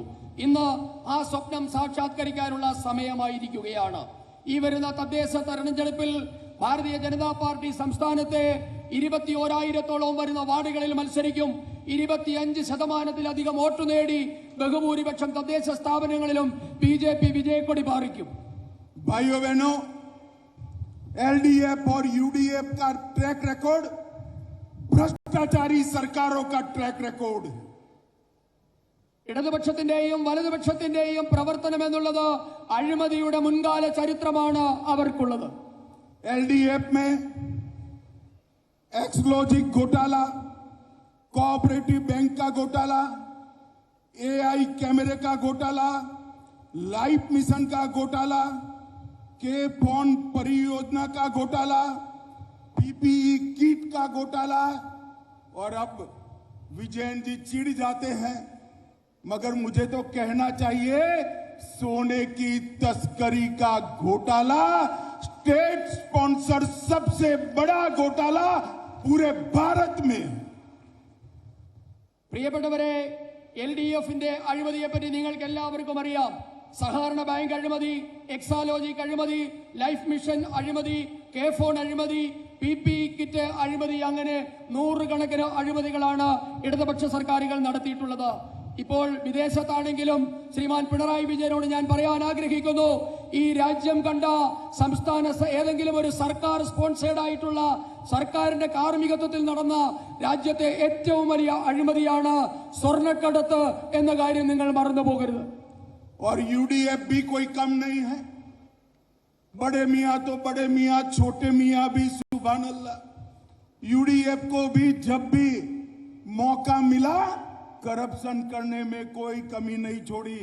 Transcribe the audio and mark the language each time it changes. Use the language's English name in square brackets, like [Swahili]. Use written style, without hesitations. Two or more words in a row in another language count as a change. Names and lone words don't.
[Malayalam] ഇന്ന് ആ സ്വപ്നം സാക്ഷാത്കരിക്കാനുള്ള സമയമായിരിക്കുകയാണ്. ഈ വരുന്ന തദ്ദേശ തെരഞ്ഞെടുപ്പിൽ ഭാരതീയ ജനതാ പാർട്ടി സംസ്ഥാനത്തെ 21,000-ഓളം വരുന്ന വാർഡുകളിൽ മത്സരിക്കും. 25% വോട്ട് നേടി ബഹുഭൂരിപക്ഷം തദ്ദേശ സ്ഥാപനങ്ങളിലും BJP വിജയക്കൊടി പാറിക്കും. [Hindi] भाइयों बहनों, LDF और UDF का [English] track record [Hindi] भ्रष्टाचारी सरकारों का [English] track record [Hindi] है. [Malayalam] ഇടതുപക്ഷത്തിന്റെയും വലതുപക്ഷത്തിന്റെയും പ്രവർത്തനം എന്നുള്ളത് അഴിമതിയുടെ മുൻകാല ചരിത്രമാണ് അവർക്കുള്ളത്. [Hindi] LDF में एक्सक्लूसिव घोटाला, [English] cooperative bank [Hindi] का घोटाला, AI कैमरे का घोटाला, लाइफ मिशन का घोटाला, के फोन परियोजना का घोटाला, [English] PPE kit [Hindi] का घोटाला, और अब विजयन जी चिढ़ जाते हैं, मगर मुझे तो कहना चाहिए सोने की तस्करी का घोटाला, [English] state sponsor [Hindi] सबसे बड़ा घोटाला पूरे भारत में. [Malayalam] പ്രിയപ്പെട്ടവരെ, LDF-ന്റെ അഴിമതിയെപ്പറ്റി നിങ്ങൾക്ക് എല്ലാവർക്കും അറിയാം. സഹകരണ ബാങ്ക് അഴിമതി, എക്സാലോജിക് അഴിമതി, ലൈഫ് മിഷൻ അഴിമതി, കെ ഫോൺ അഴിമതി, [English] PPE kit [Malayalam] അഴിമതി, അങ്ങനെ 100 കണക്കിന് അഴിമതികളാണ് ഇടതുപക്ഷ സർക്കാരുകൾ നടത്തിയിട്ടുള്ളത്. ഇപ്പോൾ വിദേശത്താണെങ്കിലും ശ്രീമാൻ പിണറായി വിജയനോട് ഞാൻ പറയാൻ ആഗ്രഹിക്കുന്നു, ഈ രാജ്യം കണ്ട സംസ്ഥാന ഏതെങ്കിലും ഒരു സർക്കാർ സ്പോൺസേഡ് ആയിട്ടുള്ള സർക്കാരിന്റെ കാർമ്മികത്വത്തിൽ നടന്ന രാജ്യത്തെ ഏറ്റവും വലിയ അഴിമതിയാണ് സ്വർണ്ണക്കടത്ത് എന്ന കാര്യം നിങ്ങൾ മറന്നു പോകരുത്. [Hindi] और UDF भी कोई कम नहीं है. बड़े मियाँ तो बड़े मियाँ, छोटे मियाँ भी [Arabic] سبحان الله. [Hindi] UDF को भी जब भी मौका मिला करप्शन करने में कोई कमी नहीं छोड़ी.